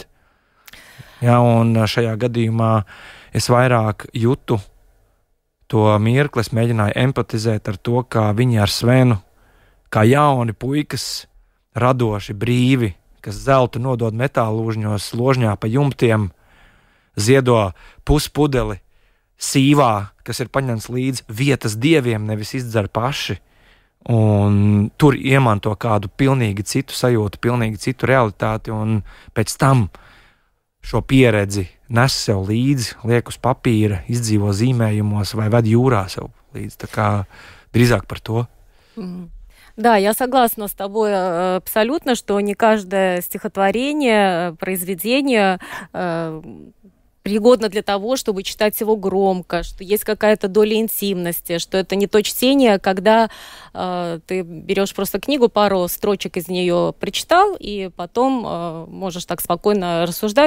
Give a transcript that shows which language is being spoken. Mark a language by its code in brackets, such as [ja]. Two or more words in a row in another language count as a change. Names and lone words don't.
[lv] Ja, un šajā gadījumā es vairāk jutu to mirkli, es mēģināju empatizēt ar to, kā viņi ar Svenu, kā jauni puikas, radoši, brīvi, kas zeltu nodod metālūžņos, ložņā pa jumtiem, ziedo puspudeli sīvā, kas ir paņemts līdz vietas dieviem, nevis izdzer paši, un tur iemanto kādu pilnīgi citu sajūtu, pilnīgi citu realitāti, un pēc tam šo pieredzi nes sev līdzi, liek uz papīra, izdzīvo zīmējumos vai ved jūrā sev līdzi. Tā kā drīzāk par to. [ru] Да, я согласна с тобой абсолютно, что не каждое стихотворение, произведение пригодно для того, чтобы читать его громко, что есть какая-то доля интимности, что это не то чтение, когда ты берешь просто книгу, пару строчек из нее прочитал, и потом можешь так спокойно рассуждать.